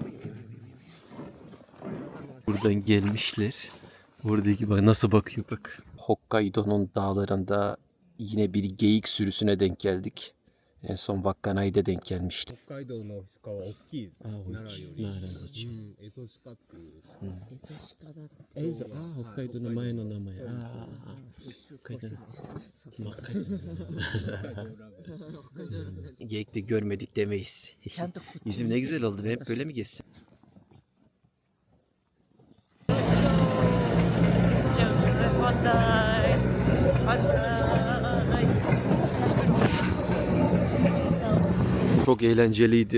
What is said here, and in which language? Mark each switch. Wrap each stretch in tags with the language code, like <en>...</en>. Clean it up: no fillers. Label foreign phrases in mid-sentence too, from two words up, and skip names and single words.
<tr>Buradan gelmişler. Oradaki bak nasıl bakıyor bak. Hokkaido'nun dağlarında yine bir geyik sürüsüne denk geldik. En son Wakkanai'de denk gelmişti.</tr> <ja>北海道の鹿は大きいです。奈良より。奈良のうん、エゾシカっていう。北海道の前の名前。北海道</ja> <tr>Geyik de görmedik demeyiz. Yüzüm ne güzel oldu. Hep böyle mi geçsin? Çok eğlenceliydi.</tr>